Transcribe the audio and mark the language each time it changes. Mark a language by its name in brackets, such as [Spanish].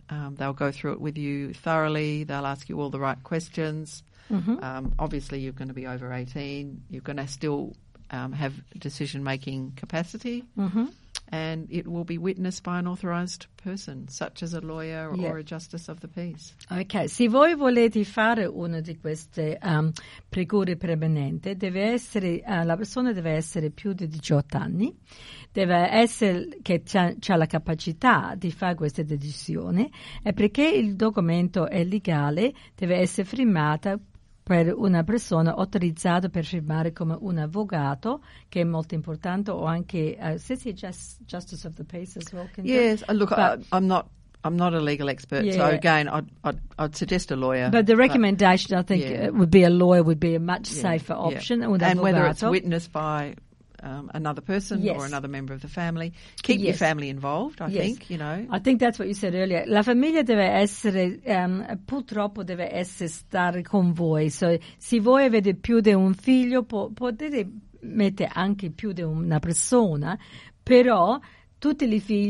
[English] They'll go through it with you thoroughly. They'll ask you all the right questions. Obviously, you're going to be over 18. You're going to still have decision-making capacity. Mm-hmm. And it will be witnessed by an authorised person, such as a lawyer or a justice of the peace. [Italian] Ok, se voi volete fare una di queste pregure permanente, deve essere, la persona deve essere più di 18 anni, deve essere che c'ha la capacità di fare questa decisione, e perché il documento è legale, deve essere firmata per una persona autorizzata per firmare come un avvocato, che è molto importante, o anche [English] since he's just justice of the peace as well. Yes, look, I'm not a legal expert, so again, I'd suggest a lawyer. But the recommendation, but, I think, would be a lawyer would be a much safer option. Yeah. And avvocato. Whether it's witnessed by another person or another member of the family, keep your family involved. I think that's what you said earlier. [Italian] La famiglia deve essere purtroppo deve essere stare con voi. So se voi avete più di un figlio, potete mettere anche più di una persona. Però tutti i figli.